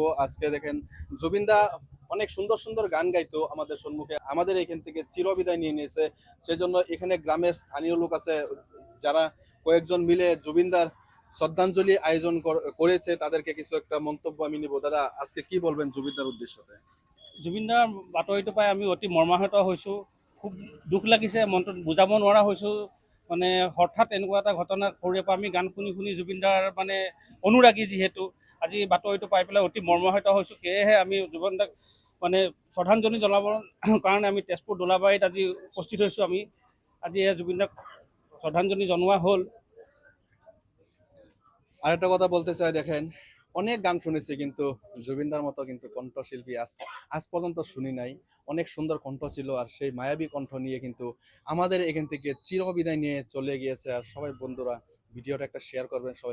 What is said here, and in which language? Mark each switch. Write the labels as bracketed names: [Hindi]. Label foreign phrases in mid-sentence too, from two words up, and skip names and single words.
[Bangla] আজকে দেখেন, জুবিনদা অনেক সুন্দর সুন্দর গান গাইতো আমাদের সম্মুখে, আমাদের এখান থেকে চিরবিদায় নিয়ে নিয়েছে। সেই জন্য এখানে গ্রামের স্থানীয় লোক আছে যারা কয়েকজন মিলে জুবিনদার শ্রদ্ধাঞ্জলি আয়োজন করেছে, তাদেরকে কিছু একটা মন্তব্য আমি নিব। দাদা, আজকে কি বলবেন জুবিনদার উদ্দেশ্যতে? [Assamese] জুবিনদাৰ বাতৰিটো পাই আমি অতি মৰ্মাহত হৈছোঁ। খুব দুখ লাগিছে, মনটোত বুজাব নোৱাৰা হৈছোঁ। মানে হঠাৎ এনেকুৱা এটা ঘটনা, সৰুৰে পৰা আমি গান শুনি শুনি জুবিনদাৰ মানে অনুৰাগী যিহেতু, আজি বাতৰিটো পাই পেলাই অতি মৰ্মাহত হৈছোঁ। সেয়েহে আমি জুবিনদাক মানে শ্ৰদ্ধাঞ্জলি জনাবৰ কাৰণে আমি তেজপুৰ দোলাবাৰীত আজি উপস্থিত হৈছোঁ। আমি আজি জুবিনদাক শ্ৰদ্ধাঞ্জলি জনোৱা হ'ল। [Bangla] আরেকটা কথা বলতে চাই, দেখেন অনেক গান শুনেছি কিন্তু জুবিনদার মতো কিন্তু কণ্ঠশিল্পী আজ আজ পর্যন্ত শুনি নাই। অনেক সুন্দর কণ্ঠ ছিল, আর সেই মায়াবী কণ্ঠ নিয়ে কিন্তু আমাদের এখান থেকে চিরবিদায় নিয়ে চলে গিয়েছে। আর সবাই বন্ধুরা ভিডিওটা একটা শেয়ার করবেন সবাই।